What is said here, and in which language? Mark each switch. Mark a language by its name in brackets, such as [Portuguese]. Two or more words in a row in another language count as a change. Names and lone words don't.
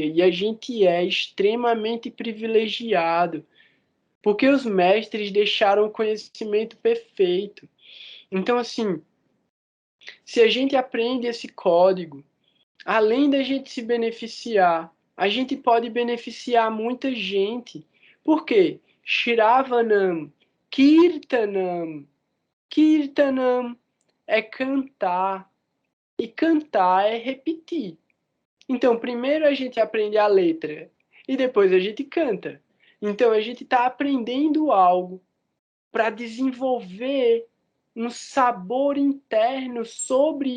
[Portuguese] E a gente é extremamente privilegiado, porque os mestres deixaram o conhecimento perfeito. Então, assim, se a gente aprende esse código, além da gente se beneficiar, a gente pode beneficiar muita gente. Por quê? [Sanskrit] श्रवणं, कीर्तनं. [Portuguese] Kirtanam é cantar. E cantar é repetir. Então, primeiro a gente aprende a letra e depois a gente canta. Então, a gente está aprendendo algo para desenvolver um sabor interno sobre